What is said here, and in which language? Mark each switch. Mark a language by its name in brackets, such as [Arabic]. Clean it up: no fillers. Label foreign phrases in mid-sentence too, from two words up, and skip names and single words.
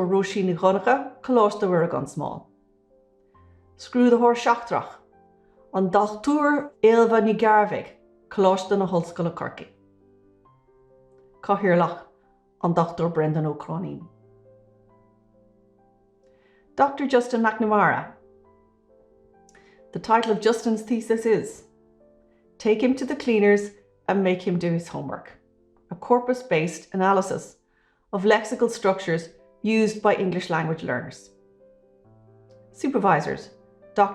[Irish] Roisin Ghonagha, Coláiste Mhuire gan Smó. Scrúdaitheoir Seachtrach, an Dr. Ailbhe ní Ghearbhaigh, Coláiste na HOllscoile Corcaigh. Cathaoirleach, an Dr. Brendan O'Cronin. Dr. Justin McNamara. [English] The title of Justin's thesis is Take Him to the Cleaners and Make Him Do His Homework, a corpus-based analysis of lexical structures used by English language learners. Supervisors, Dr.